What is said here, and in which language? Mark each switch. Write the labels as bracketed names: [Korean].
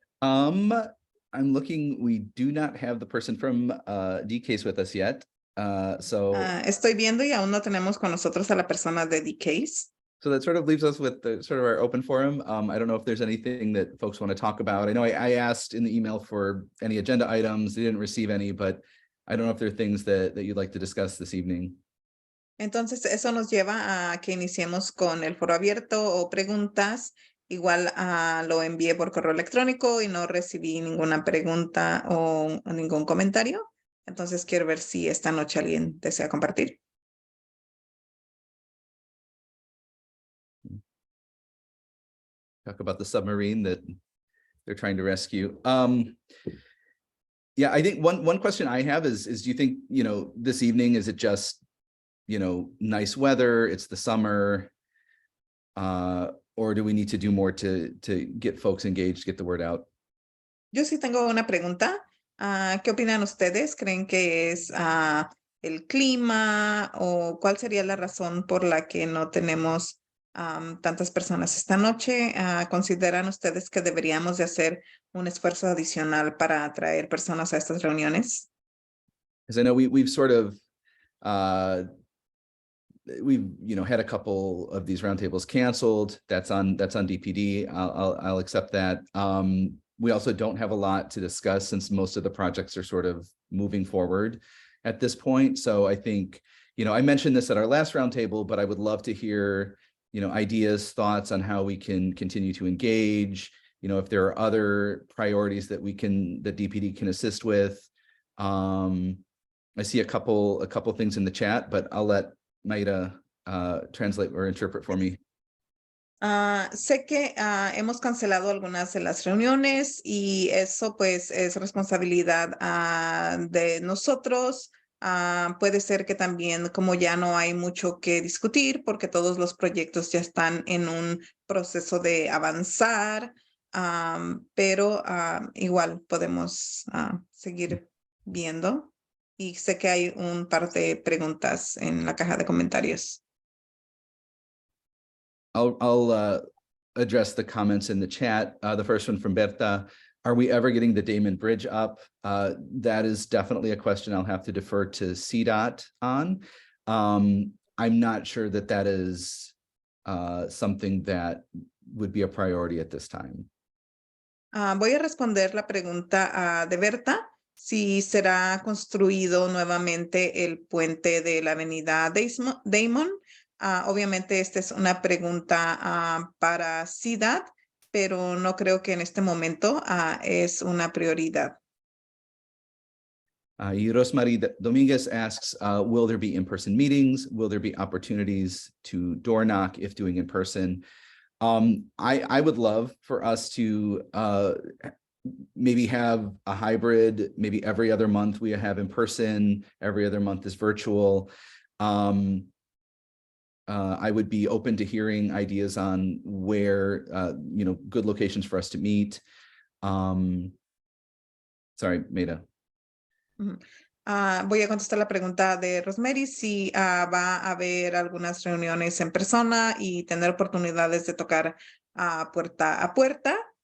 [English] I'm looking, we do not have the person from DCase with us yet. So [Spanish] Estoy viendo y aún no tenemos con nosotros a la persona de DCase. [English] So that sort of leaves us with the sort of our open forum. I don't know if there's anything that folks want to talk about. I know I asked in the email for any agenda items. They didn't receive any, but I don't know if there are things that you'd like to discuss this evening. [Spanish] Entonces, eso nos lleva a que iniciemos con el foro abierto o preguntas. Igual lo envié por correo electrónico y no recibí ninguna pregunta o ningún comentario. Entonces, quiero ver si esta noche alguien desea compartir. [English] Talk about the submarine that they're trying to rescue. Yeah, I think one question I have is do you think, this evening, is it just, nice weather, it's the summer, or do we need to do more to get folks engaged, get the word out? [Spanish] Yo sí tengo una pregunta. ¿Qué opinan ustedes? ¿Creen que es el clima o cuál sería la razón por la que no tenemos tantas personas esta noche? ¿Consideran ustedes que deberíamos de hacer un esfuerzo adicional para atraer personas a estas reuniones? [English] Because I know we've sort of we've had a couple of these roundtables canceled. That's on DPD. I'll accept that. We also don't have a lot to discuss since most of the projects are sort of moving forward at this point. So I think, I mentioned this at our last roundtable, but I would love to hear, ideas, thoughts on how we can continue to engage, if there are other priorities that DPD can assist with. I see a couple things in the chat, but I'll let Mayra translate or interpret for me. [Spanish] Sé que hemos cancelado algunas de las reuniones y eso pues es responsabilidad de nosotros. Puede ser que también como ya no hay mucho que discutir porque todos los proyectos ya están en un proceso de avanzar, pero igual podemos seguir viendo. Y sé que hay un par de preguntas en la caja de comentarios. [English] I'll address the comments in the chat. The first one from Berta: are we ever getting the Damon Bridge up? That is definitely a question I'll have to defer to CDOT on. I'm not sure that is something that would be a priority at this time. [Spanish] Voy a responder la pregunta de Berta, si será construido nuevamente el puente de la avenida Damon. Obviamente esta es una pregunta para CDOT, pero no creo que en este momento es una prioridad. [English] Y Rosemary Dominguez asks, will there be in-person meetings? Will there be opportunities to door knock if doing in person? I would love for us to maybe have a hybrid, maybe every other month we have in person, every other month is virtual. I would be open to hearing ideas on where, good locations for us to meet. Sorry, Mayra. [Spanish] Voy a contestar la pregunta de Rosemary, si va a haber algunas reuniones en persona y tener oportunidades de tocar puerta a puerta.